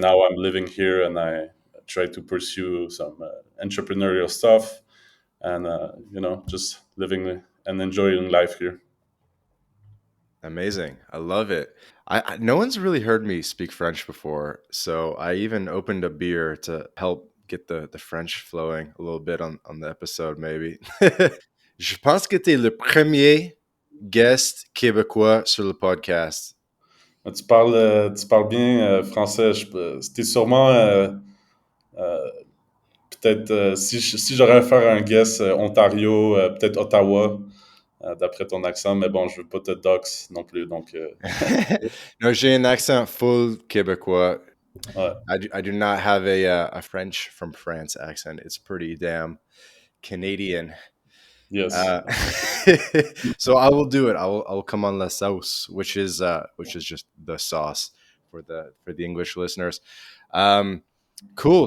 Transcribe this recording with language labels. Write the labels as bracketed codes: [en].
[en] now I'm living here, and I try to pursue some entrepreneurial stuff, and just living and enjoying life here. Amazing. I love it. No one's really heard me speak French before, so I even opened a beer to help get the French flowing a little bit on the episode, maybe. [fr] Je pense que tu es le premier guest québécois sur le podcast. Tu parles bien français. C'était sûrement euh, peut-être si j'aurais à faire un guess, Ontario, peut-être Ottawa, d'après ton accent, mais bon, je veux pas te dox non plus, donc No, j'ai un accent full québécois. ouais. [en] I do not have a French from France accent. It's pretty damn Canadian. Yes. Uh, so I will do it. I will come on [fr] la sauce, [en] which is just the sauce. for the English listeners. Um, cool.